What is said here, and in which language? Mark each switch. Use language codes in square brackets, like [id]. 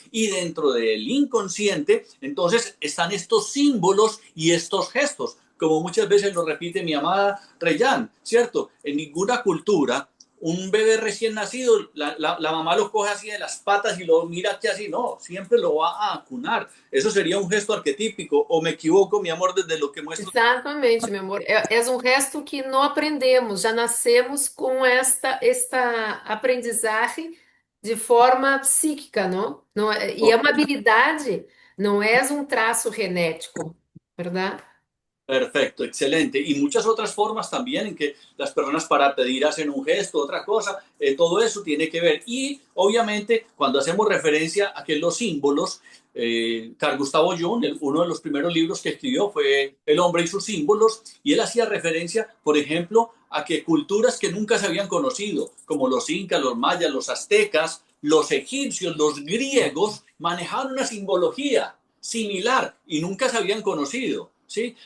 [es] Y dentro del inconsciente, entonces, están estos símbolos y estos gestos, como muchas veces lo repite mi amada Reyán, ¿cierto? En ninguna cultura un bebé recién nacido, la mamá lo coge así de las patas y lo mira que así, no, siempre lo va a acunar. Eso sería un gesto arquetípico, o me equivoco, mi amor, desde lo que muestro. [pt] Exatamente, meu amor. É um resto que não aprendemos, já nascemos com esta aprendizagem de forma psíquica, não? Não e é uma habilidade, não é um traço genético, verdade? [es] Perfecto, excelente. Y muchas otras formas también en que las personas para pedir hacen un gesto, otra cosa, todo eso tiene que ver. Y obviamente cuando hacemos referencia a que los símbolos, Carl Gustavo Jung, uno de los primeros libros que escribió fue El hombre y sus símbolos, y él hacía referencia, por ejemplo, a que culturas que nunca se habían conocido, como los incas, los mayas, los aztecas, los egipcios, los griegos, manejaban una simbología similar y nunca se habían conocido. ¿Sí?